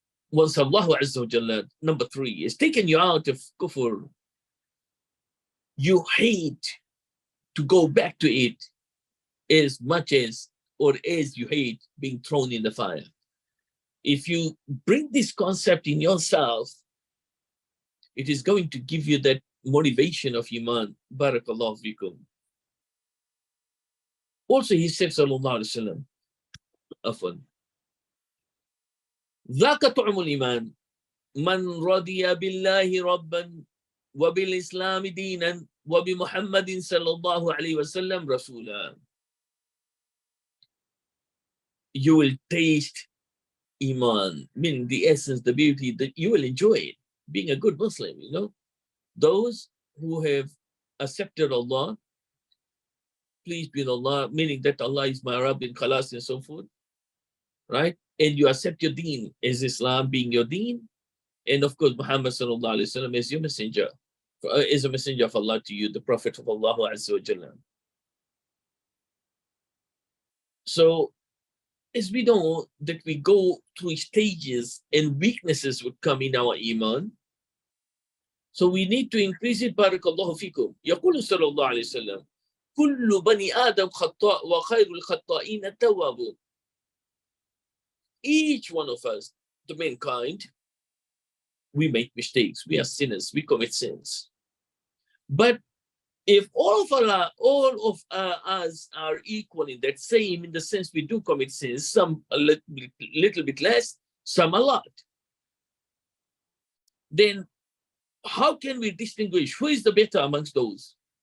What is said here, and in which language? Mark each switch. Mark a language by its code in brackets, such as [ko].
[en] Once Allah Azza wa Jalla, number three, is taken you out of kufr, you hate to go back to it as much as, or as you hate being thrown in the fire. If you bring this concept in yourself, it is going to give you that motivation of iman. Barakallahu fikum. Also, he said, [ar] sallallahu alaihi wasallam, afwan, ذاك طعم الإيمان من رضي بالله ربا وبالإسلام دينا وبمحمد صلى الله عليه وسلم رسولا. [en] You will taste iman, meaning the essence, the beauty, that you will enjoy it, being a good Muslim, you know. Those who have accepted Allah, please be Allah, meaning that Allah is my Rabb in Khalas and so forth, right? And you accept your deen as Islam being your deen, and of course Muhammad sallallahu alaihi wasallam as your messenger, is a messenger of Allah to you, the Prophet of Allah Azza wa Jalla. So, as we know that we go through stages and weaknesses would come in our iman, so we need to increase it. Barakallahu fikum. [ar] يقول صلى الله عليه وسلم كل بني آدم خطاء وخير الخطائين التوابون. [en] Each one of us, the mankind, we make mistakes. We are sinners. We commit sins. But if all of us are equal in that same, in the sense we do commit sins, some a little bit less, some a lot, then how can we distinguish who is the better amongst those?